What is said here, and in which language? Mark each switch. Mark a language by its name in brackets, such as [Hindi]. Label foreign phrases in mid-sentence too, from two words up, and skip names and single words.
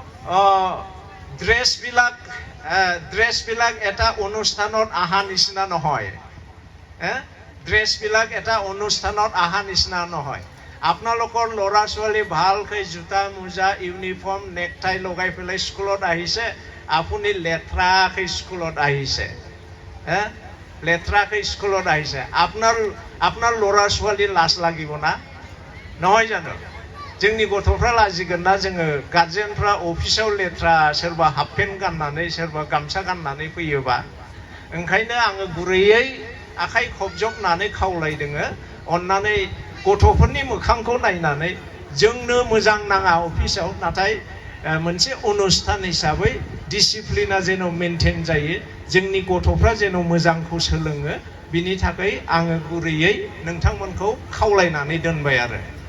[Assamese] ড্ৰেছবিলাক এটা অনুষ্ঠানত আহা নিচিনা নহয় ড্ৰেছবিলাক এটা অনুষ্ঠানত আহা নিচিনা নহয় আপোনালোকৰ ল'ৰা ছোৱালী ভালকৈ জোতা মোজা ইউনিফৰ্ম নেকটাই লগাই পেলাই স্কুলত আহিছে আপুনি লেথৰাকৈ স্কুলত আহিছে লেথৰাকৈ স্কুলত আহিছে আপোনাৰ ল'ৰা ছোৱালী লাজ লাগিব না নহয় জানো [Bodo] जोंनि गथ'फ्रा लाजिगोन ना जोङो गार्जेनफ्रा अफिसाव लेथ्रा सोरबा हाफ पेन्ट गाननानै सोरबा गामसा गाननानै फैयोबा ओंखायनो आङो गुरैयै आखाइ खबजबनानै खावलायदोङो अननानै गथ'फोरनि मोखांखौ नायनानै जोंनो मोजां नाङा अफिसाव नाथाय मोनसे अनुस्थान हिसाबै डिसिप्लिना जेन मेनटेन जायो जोंनि गथ'फ्रा जेन मोजांखौ सोलोङो बिनि थाखाय आङो गुरैयै नोंथांमोनखौ खावलायनानै दोनबाय आरो